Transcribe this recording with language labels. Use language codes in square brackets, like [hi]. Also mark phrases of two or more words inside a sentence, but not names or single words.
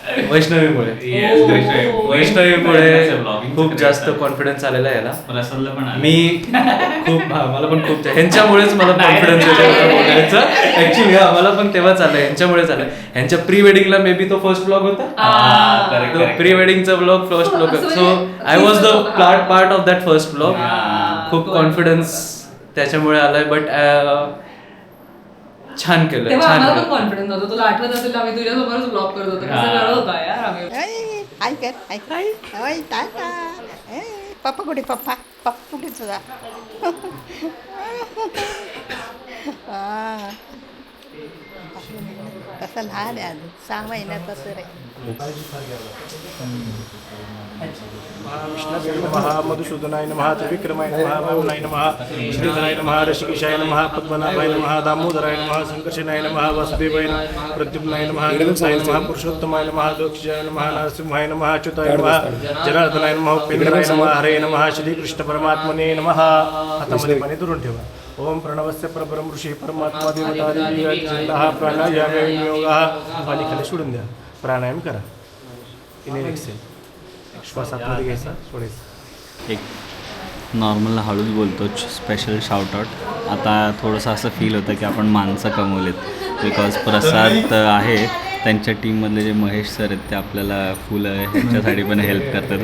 [mr] वैष्णवीमुळे खूप जास्त कॉन्फिडन्स आलेला आहे याला. मी खूप मला पण खूप ह्यांच्यामुळेच मला कॉन्फिडन्स येतो बोलायचं. ऍक्च्युली मला पण तेव्हाच आलं, ह्यांच्यामुळेच आलं. ह्यांच्या [en] pre weddingला maybe [mr] तो [en] first blog [mr] होता, [en] pre weddingचा blog first blog. So I was the part of that first blog. [mr] खूप कॉन्फिडन्स त्याच्यामुळे आलाय. बट छान केलं, तेव्हा छान आम्हाला पण केलं. कॉन्फिडन्स होतो. तुला आठवत असेल आम्ही तुझ्यासोबतच ब्लॉग करत होतो. कसं करत होता यार आम्ही. हाय कर हाय हाय टाटा. पप्पा कुठे पप्पा पप्पा कुठे तुझा? तसं लहान आहे अजून 6 महिन्याचा तर आहे. [sa] विष्णवे नमः मधुसूदनाय नमः त्रिविक्रमाय नमः वामनाय नमः श्रीधराय नमः ऋषिकेशाय नमः पद्मनाभाय नमः दामोदराय नमः संकर्षणाय नमः वासुदेवाय नमः प्रद्युम्नाय नमः गणेशाय नमः पुरुषोत्तमाय नमः दक्षाय नमः नरसिंहाय नमः अच्युताय नमः जनार्दनाय नमः उपेंद्राय नमः हरे नमः श्रीकृष्ण परमात्मने नमः. [mr] हातामध्ये पाणी धरून ठेवा. [sa] ओम प्रणवस्य परब्रह्म ऋषी परमात्मा देवता देवी प्राणायाम योगा. [mr] पाणी खाली सोडून द्या. प्राणायाम करा. [en] inhale exhale. [mr] श्वास आतमध्ये घ्यायचा, सोडायचा. एक नॉर्मल हळूच बोलतो. [en] special shoutout. [mr] आता थोडंसं असं फील होतं की आपण माणसं कमवलेत. बिकॉज प्रसाद आहे, त्यांच्या टीममधले जे महेश सर आहेत ते आपल्याला फुलं ह्याच्यासाठी पण हेल्प करतात.